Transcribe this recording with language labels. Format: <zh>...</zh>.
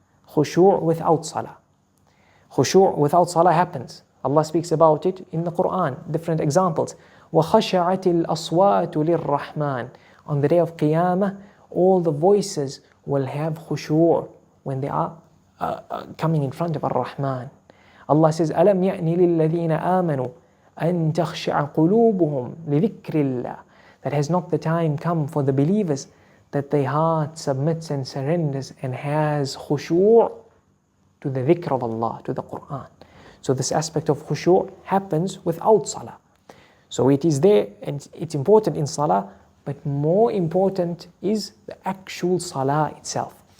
<en>Khushu' without salah. Khushu' without salah happens. Allah speaks about it in the Quran, different examples.</en> <ar>وَخَشَعَتِ الْأَصْوَاتُ لِلرَّحْمَنِ.</ar> <en>On the day of Qiyamah, all the voices will have khushu' when they are coming in front of Ar-Rahman. Allah says,</en> <ar>أَلَمْ يَأْنِ لِلَّذِينَ آمَنُوا أَن تَخْشَعَ قُلُوبُهُمْ لِذِكْرِ اللَّهِ.</ar> <en>That has not the time come for the believers that their heart submits and surrenders and has khushu' to the dhikr of Allah, to the Qur'an. So this aspect of khushu' happens without salah. So it is there and it's important in salah, but more important is the actual salah itself.</en>